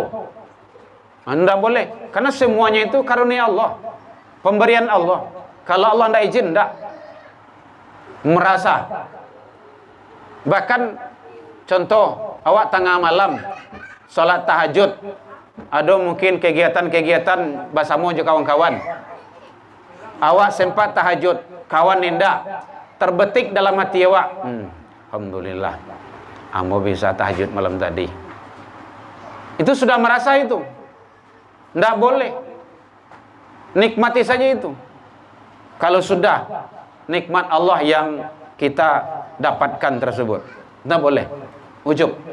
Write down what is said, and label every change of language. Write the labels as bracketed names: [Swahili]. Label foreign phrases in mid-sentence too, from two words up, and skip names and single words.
[Indonesian] Anda boleh, karena semuanya itu karunia Allah, pemberian Allah. Kalau Allah tidak izin, tidak. Merasa. Bahkan contoh, awak tengah malam salat tahajud, ada mungkin kegiatan-kegiatan bersama je kawan-kawan. Awak sempat tahajud, kawan nindak, terbetik dalam hati awak, alhamdulillah, ambo bisa tahajud malam tadi. Itu sudah merasa itu. Tidak boleh. Nikmati saja itu. Kalau sudah nikmat Allah yang kita dapatkan tersebut, tidak boleh ujub.